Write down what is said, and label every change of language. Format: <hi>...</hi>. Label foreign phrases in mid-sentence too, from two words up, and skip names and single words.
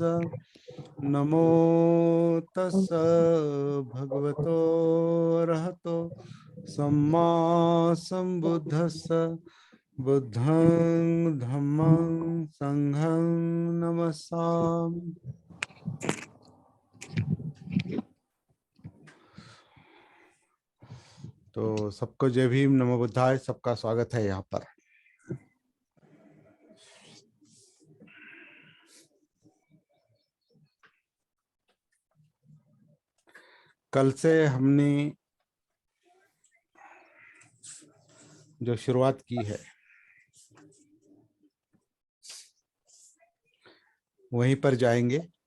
<pi>नमो तस् भगवतो अरहतो सम्मा संबुद्धस्स। बुद्धं धम्मं संघं नमस्सामि।</pi> <hi>तो सबको जय भीम,</hi> <pi>नमो बुद्धाय।</pi> <hi>सबका स्वागत है यहाँ पर। कल से हमने जो शुरुआत की है वहीं पर जाएंगे।</hi>